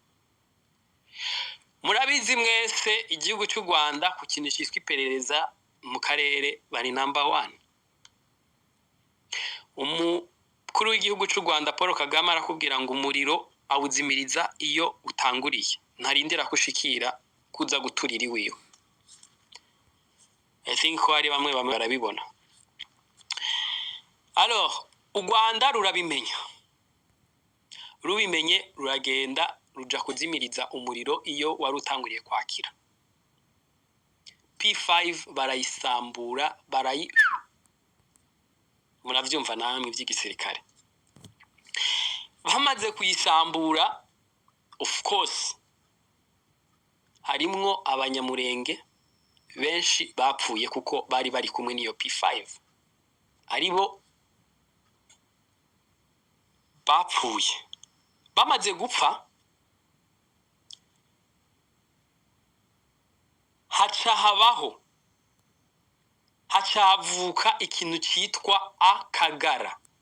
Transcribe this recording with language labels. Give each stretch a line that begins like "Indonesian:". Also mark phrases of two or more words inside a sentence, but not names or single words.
Rundi: Murabizi mwese igihugu cy'u Rwanda ku kintu cyitwa iperereza mu karere bari number 1. Umukuru w'igihugu cy'u Rwanda Paul Kagame arakubwira ngo umuriro awuzimiriza iyo utanguriye, ntarindira kushikira kuza guturira iwiwe.
English: I think
Rundi: ko hari bamwe barabibona. Alors u Rwanda rurabimenye, rubimenye ruragenda ruja kuzimiriza umuriro iyo wari utanguriye kwakira. P5 barayisambura, muravyumva namwe by'igisirikare. Bamaze kuyisambura,
English: of course
Rundi: harimwo abanyamurenge benshi bapfuye kuko bari kumwe n'iyo P5, aribo bapfuye. Bamaze gupfa, hacavuka ikintu cyitwa akagara.